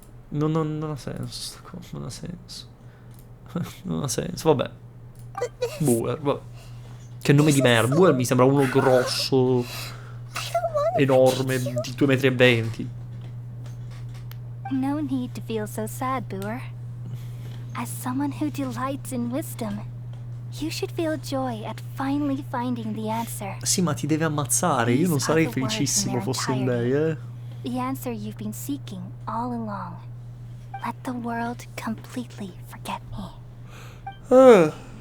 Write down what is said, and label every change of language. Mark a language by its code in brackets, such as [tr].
[it] Non ha senso sta cosa, non ha senso. Non ha senso, vabbè. Buer, vabbè. Che nome di merda. Buer mi sembra uno grosso, enorme, di 2,20 metri. [en] No need to feel so sad, Boer. As someone who delights in wisdom, you should feel joy at finally finding the answer. [it] Sì, ma ti deve ammazzare. Io non sarei felicissimo fossi lei, [en] The answer you've been seeking all along. Let the world completely forget me.